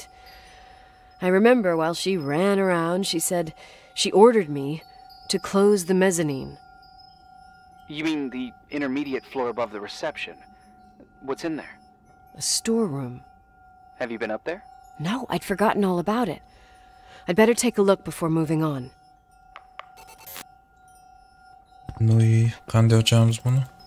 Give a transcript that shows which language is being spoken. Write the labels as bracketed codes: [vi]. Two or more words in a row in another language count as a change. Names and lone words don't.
[en] I remember while she ran around, she said she ordered me to close the mezzanine. You mean the intermediate floor above the reception? What's in there? A storeroom. Have you been up there? No, I'd forgotten all about it. I'd better take a look before moving on. [ru] Ну и [uz] qanday ochamiz buni?